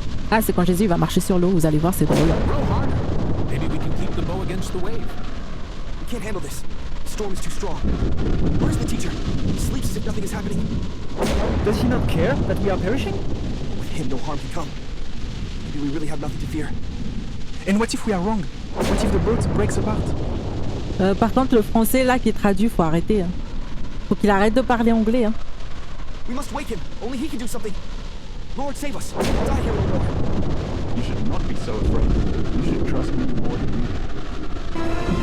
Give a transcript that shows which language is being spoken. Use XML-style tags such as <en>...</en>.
<fr>Ah, c'est quand Jésus va marcher sur l'eau, vous allez voir, c'est drôle.</fr> <en>Maybe we can keep the bow against the wave. We can't handle this. The storm is too strong. Where's the teacher? He sleeps as if nothing is happening. Does he not care that we are perishing? With him, no harm can come. Maybe we really have nothing to fear. And what if we are wrong? What if the boat breaks apart?</en> <fr>Par contre, le français là qui est traduit, faut arrêter. Hein. Faut qu'il arrête de parler anglais. Hein.</fr> <en>We must wake him. Only he can do something. Lord, save us. We'll die here no more. You should not be so afraid. You should trust me more than you.</en>